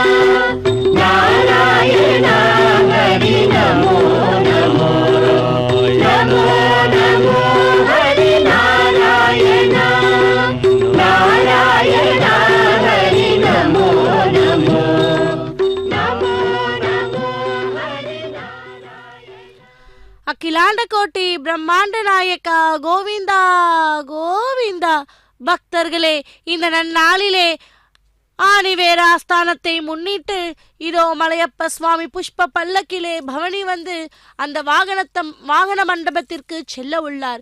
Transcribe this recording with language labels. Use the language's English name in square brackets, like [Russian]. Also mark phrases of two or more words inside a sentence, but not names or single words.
[Sanskrit] నారాయణ హరి నమో నమో నమో నమో హరి నారాయణ నారాయణ హరి నమో నమో నమో నమో హరి [Tamil] அகிலாண்ட கோட்டி பிரம்மாண்ட நாயக்கா கோவிந்தா கோவிந்தா. பக்தர்களே, இந்த நன்னாளிலே ஆணிவேராஸ்தானத்தை முன்னிட்டு இதோ மலையப்ப சுவாமி புஷ்ப பல்லக்கிலே பவனி வந்து அந்த வாகன மண்டபத்திற்கு செல்ல உள்ளார்.